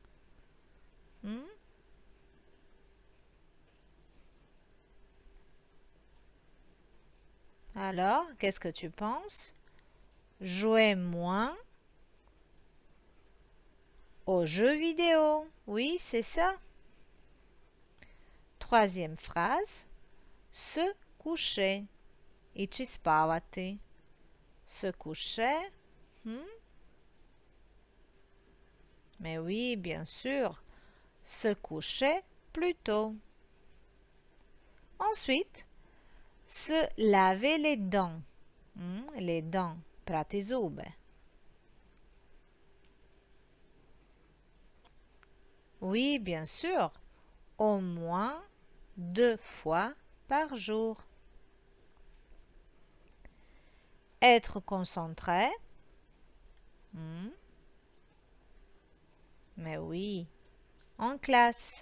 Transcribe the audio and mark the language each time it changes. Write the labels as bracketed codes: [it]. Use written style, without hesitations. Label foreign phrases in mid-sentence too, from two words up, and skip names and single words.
[fr] Alors, qu'est-ce que tu penses? Jouer moins aux jeux vidéo. Oui, c'est ça. Troisième phrase. Se coucher. [hr] Ići spavati. [fr] Se coucher. Mais oui, bien sûr. Se coucher plus tôt. Ensuite, se laver les dents. Les dents. [hr] Prati zube. [fr] Oui, bien sûr. Au moins 2 fois par jour. Être concentré. Mais oui, en classe.